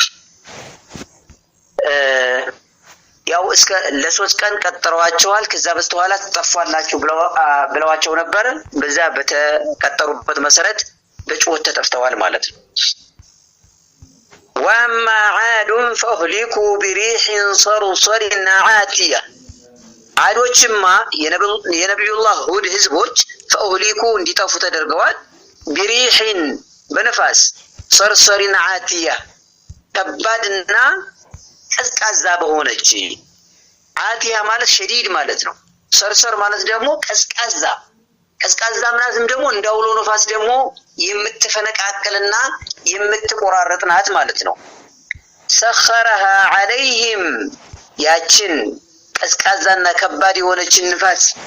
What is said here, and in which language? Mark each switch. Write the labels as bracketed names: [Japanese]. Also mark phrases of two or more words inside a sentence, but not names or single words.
[Amharic] ያው እስከ ለሶስት ቀን ቀጠሯቸዋል። ከዛ በስተኋላ ተጠፋላችሁ ብለዋቸው ነበር። በዛ በተቀጠሩበት መሰረት በጩኸት ተጠፍተዋል ማለት ነው። [Arabic] وأما عاد فأهلكوا بريح صرصر عاتية [Amharic] ዓዶችማ የነብዩላህ ሁድ ህዝቦች [Arabic] فأهلكوا [Amharic] እንዲጠፉ ተደርገዋል بريح በነፋስ [Arabic] صرصر عاتية [Amharic] ከባድና ቀዝቃዛ በሆነች ዓቲያ ማለት ሸዲድ ማለት ነው። ሰርሰር ማለት ደግሞ ቀዝቃዛ ምናምን ደግሞ እንዳውሎ ነፋስ ደግሞ የምትፈነቃቀልና የምትቆራረጥ ናት ማለት ነው። [Arabic] سخرها عليهم [Amharic] ያችን ቀዝቃዛና ከባድ የሆነችን ንፋስ